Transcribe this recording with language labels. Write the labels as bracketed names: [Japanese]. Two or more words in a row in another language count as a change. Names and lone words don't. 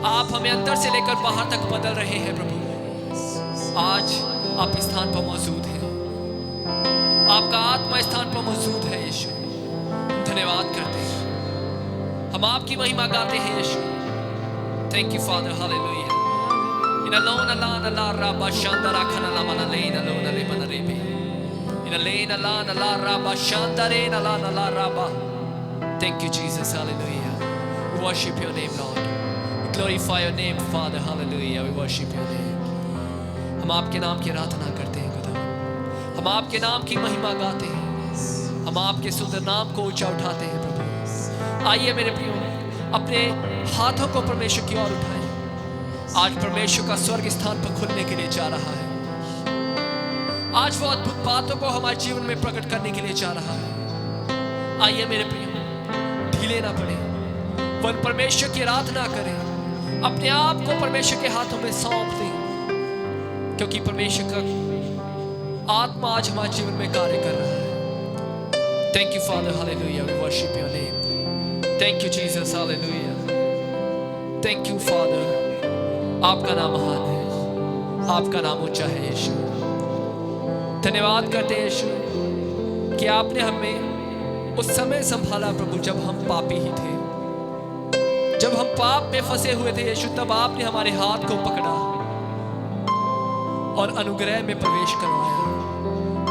[Hindi] आप हमें अंदर से लेकर बाहर तक बदल रहे हैं प्रभु। आज आप इस स्थान पर मौजूद हैं, आपका आत्मा स्थान पर मौजूद है यीशु। धन्यवाद करते हैं, हम आपकी महिमा गाते हैं यीशु। [English] Thank you Father, hallelujah. In alone alana la rabba shanda rakana la mana lena lona le mana rebe. In alone alana la rabba shanda rena lana la rabba. Thank you Jesus, hallelujah. We worship your name Lord. We glorify your name Father, hallelujah. We worship your name. [Hindi] हम आपके नाम की आराधना करते हैं खुदा। हम आपके नाम की महिमा गाते हैं। हम आपके सुंदर नाम को ऊंचा उठाते हैं प्रभु। आइए मेरे प्रियो, अपने हाथों को परमेश्वर की ओर उठाएं। आज परमेश्वर का स्वर्ग स्थान पर खुलने के लिए जा रहा है। आज वो अद्भुत बातों को हमारे जीवन में प्रकट करने के लिए जा रहा है। आइए मेरे प्रियो, ढीले ना पड़े, वन परमेश्वर की आराधना करें, अपने आप को परमेश्वर के हाथों में सौंप दें, क्योंकि परमेश्वर का आत्मा आज हमारे जीवन में कार्य कर रहा है। [English] Thank you Father, hallelujah. We worship your name. Thank you Jesus, हालेलुया। Thank you Father. [Hindi] आपका नाम महान है, आपका नाम ऊंचा है यीशु। धन्यवाद करते हैं यीशु कि आपने हमें उस समय संभाला प्रभु जब हम पापी ही थे, जब हम पाप में फंसे हुए थे यीशु, तब आपने हमारे हाथ को पकड़ा और अनुग्रह में प्रवेश करवाया।